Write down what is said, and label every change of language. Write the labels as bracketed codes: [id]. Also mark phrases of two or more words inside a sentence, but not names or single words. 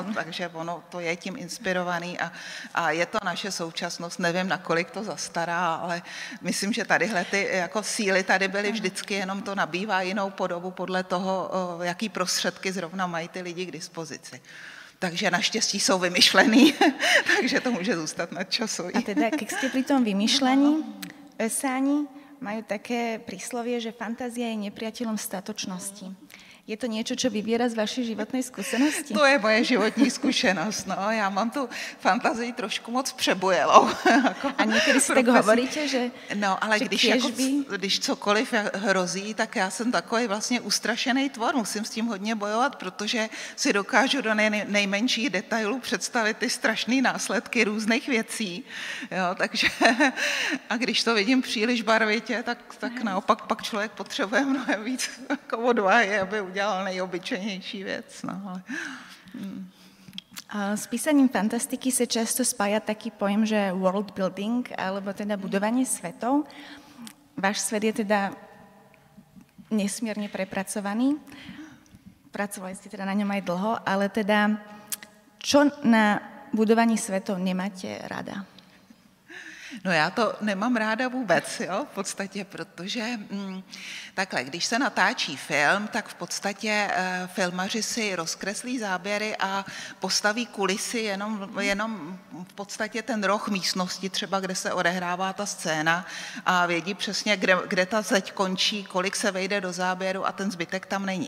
[cs] Takže ono to je tím inspirovaný a je to naše současnost, nevím, nakolik to zastará, ale myslím, že tadyhle ty jako síly tady byly vždycky, jenom to nabývá jinou podobu podle toho, jaký prostředky zrovna mají ty lidi k dispozici. Takže naštěstí jsou vymyšlený, takže to může zůstat nadčasový. [sk] A teda, keď ste pri tom vymýšľaní, Esáni majú také príslovie, že fantázia je nepriateľom statočnosti. Je to niečo, čo vyviera z vašej životnej skúsenosti? [cs] To je moje životní zkušenost. No, já mám tu fantazii trošku moc přebujelou. A někdy si tak hovoríte, že no, ale že když cokoliv hrozí, tak já jsem takový vlastně ustrašený tvor. Musím s tím hodně bojovat, protože si dokážu do nejmenších detailů představit ty strašné následky různých věcí. Jo, takže a když to vidím příliš barvitě, tak naopak pak člověk potřebuje mnohem víc jako odvahy, aby udělal nejobyčejnější věc. No, ale, [sk] S písaním fantastiky sa často spája taký pojem, že [en] world building, [sk] alebo teda budovanie svetov. Váš svet je teda nesmierne prepracovaný. Pracovali ste teda na ňom aj dlho, ale teda čo na budovaní svetov nemáte rada? [cs] No já to nemám ráda vůbec, jo, v podstatě, protože takhle, když se natáčí film, tak v podstatě filmaři si rozkreslí záběry a postaví kulisy jenom v podstatě ten roh místnosti, třeba kde se odehrává ta scéna a vědí přesně, kde ta zeď končí, kolik se vejde do záběru a ten zbytek tam není.